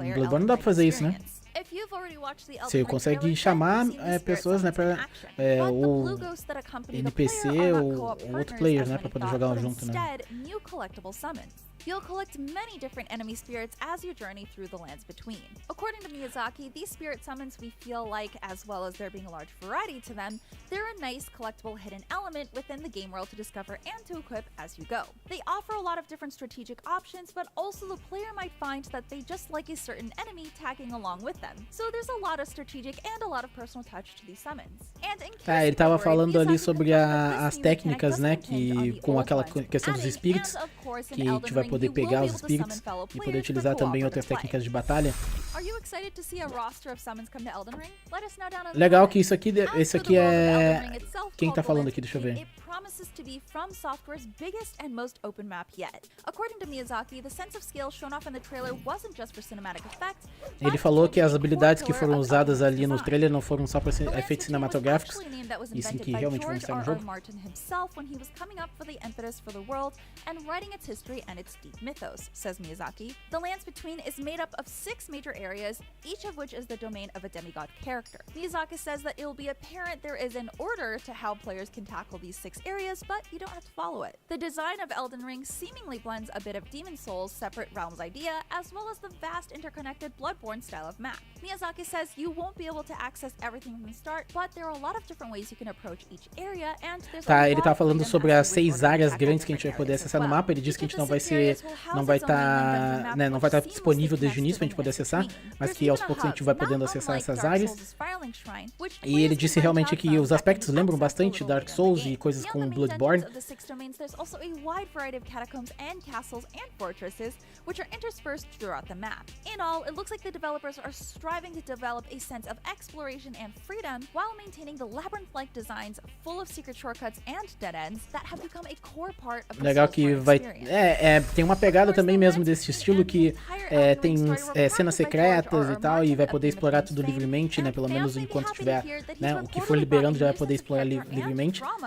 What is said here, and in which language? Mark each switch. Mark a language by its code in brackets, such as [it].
[pt] Bloodborne não dá pra fazer isso, né? Você consegue chamar pessoas, né, pra o NPC ou outro player, né, pra poder jogar junto, né? [en] You'll collect many different enemy spirits as you journey through the lands between. According to Miyazaki, these spirit summons we feel like, as well as there being a large variety to them, they're a nice collectible hidden element within the game world to discover and to equip as you go. They offer a lot of different strategic options, but also the player might find that they just like a certain enemy tagging along with them. So there's a lot of strategic and a lot of personal touch to these summons. And in case [pt] ele tava falando ali sobre as técnicas, né, que com aquela questão dos espíritos, que a gente vai poder pegar os espíritos e poder utilizar também outras técnicas de batalha. Legal que isso aqui é... Quem tá falando aqui? Deixa eu ver. [en] Promises to be From Software's biggest and most open map yet. According to Miyazaki, the sense of scale shown off in the trailer wasn't just for cinematic effects. [pt] Ele falou que as habilidades que foram usadas ali no trailer não foram só para efeitos cinematográficos, e sim que realmente vão estar no jogo. [en] Martin himself when he was coming up for the impetus for the world and writing its history and its deep mythos, says Miyazaki. The lands between is made up of 6 major areas, each of which is the domain of a demigod character. Miyazaki says that it will be apparent there is an order to how players can tackle these 6 areas, but you don't have to follow it. The design of Elden Ring seemingly blends a bit of Demon Souls' separate realms idea, as well as the vast interconnected Bloodborne style of map. Miyazaki says you won't be able to access everything from the start, but there are a lot of different ways you can approach each area, and there's a lot [pt] ele tá falando sobre as 6 áreas grandes que a gente vai poder acessar no mapa. Ele disse que a gente não vai estar disponível desde o início pra gente poder acessar, mas que aos poucos a gente vai podendo acessar essas áreas. E ele disse realmente que os aspectos lembram bastante Dark Souls e coisas com Bloodborne. [en] There's also a wide variety of catacombs and castles and fortresses, which are interspersed throughout the map. In all, it looks like the developers are striving to develop a sense of exploration and freedom while maintaining the labyrinth-like designs full of secret shortcuts and dead ends that have become a core part of the [pt] Legal que vai tem uma pegada também mesmo desse estilo que tem cenas secretas e tal, e vai poder explorar tudo livremente, né, pelo menos enquanto tiver, né, o que for liberando já vai poder explorar livremente.